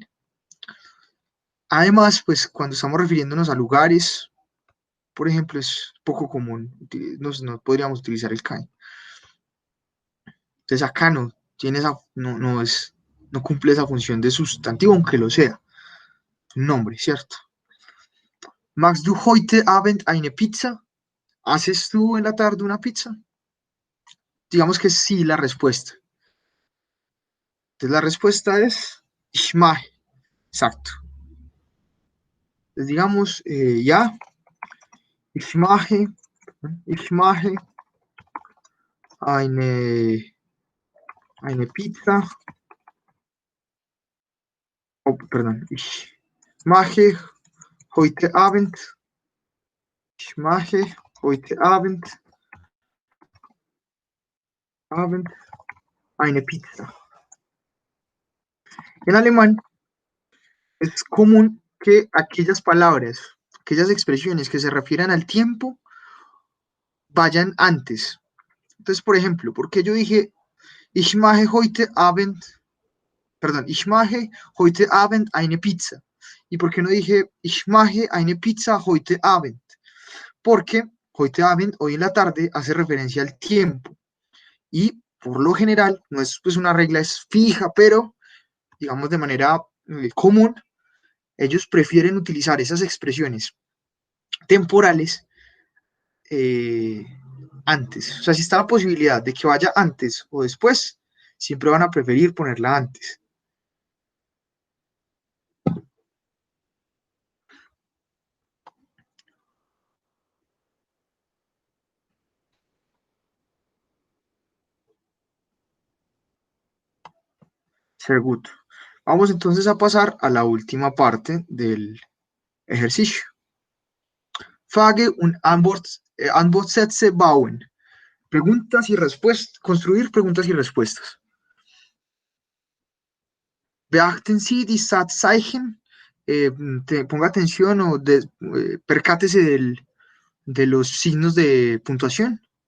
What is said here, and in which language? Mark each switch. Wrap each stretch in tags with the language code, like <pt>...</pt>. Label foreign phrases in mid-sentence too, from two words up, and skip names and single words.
<es>Además, pues cuando estamos refiriéndonos a lugares, por ejemplo, es poco común, no podríamos utilizar el kein. Entonces acá no tiene no cumple esa función de sustantivo, aunque lo sea. Un nombre, ¿cierto?</es> <de>Magst du heute Abend eine Pizza?</de> <es>¿Haces tú en la tarde una pizza? Digamos que sí la respuesta. Entonces la respuesta es</es> <de>ich mache.</de> <es>Exacto. Entonces digamos, ya,</es> <de>ich mache eine Pizza. Oh, perdón. Ich mache heute Abend. Ich mache heute Abend eine Pizza.</de> <es>En alemán es común que aquellas palabras, aquellas expresiones que se refieran al tiempo vayan antes. Entonces, por ejemplo, ¿por qué yo dije</es> <de>ich mache heute Abend,</de> <es>perdón,</es> <de>ich mache heute Abend eine Pizza?</de> <es>¿Y por qué no dije</es> <de>ich mache eine Pizza heute Abend? Porque heute Abend,</de> <es>hoy en la tarde, hace referencia al tiempo. Y por lo general, no es pues una regla es fija, pero digamos de manera común, ellos prefieren utilizar esas expresiones temporales antes. O sea, si está la posibilidad de que vaya antes o después, siempre van a preferir ponerla antes.</es> <de>Sehr gut.</de> <es>Vamos entonces a pasar a la última parte del ejercicio.</es> <de>Frage und Antwort Antwortsätze bauen.</de> <es>Preguntas y respuestas, construir preguntas y respuestas.</es> <de>Beachten Sie die Satzzeichen.</de> <es>Ponga atención o percátese de los signos de puntuación.</es>